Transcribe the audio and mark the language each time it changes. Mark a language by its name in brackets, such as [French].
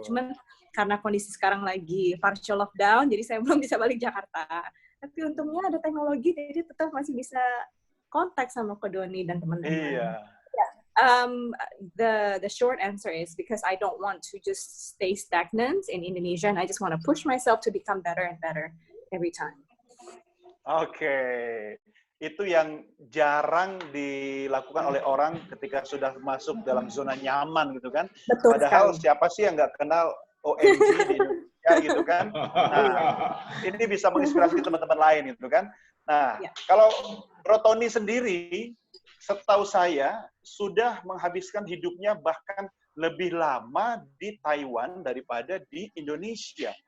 [Indonesian] Cuman karena kondisi sekarang lagi partial lockdown, jadi saya belum bisa balik Jakarta. Tapi untungnya ada teknologi, jadi tetap masih bisa kontak sama Ko Doni dan teman-teman. Iya. [English] The short answer is because I don't want to just stay stagnant in Indonesia, and I just want to push myself to become better and better every time. [Indonesian] Oke. Itu yang jarang dilakukan oleh orang ketika sudah masuk dalam zona nyaman gitu kan. Betul Padahal sekali. siapa sih yang nggak kenal OMG di Indonesia gitu kan. Nah, ini bisa menginspirasi teman-teman lain gitu kan. Nah, kalau Bro Tony sendiri, setahu saya sudah menghabiskan hidupnya bahkan lebih lama di Taiwan daripada di Indonesia.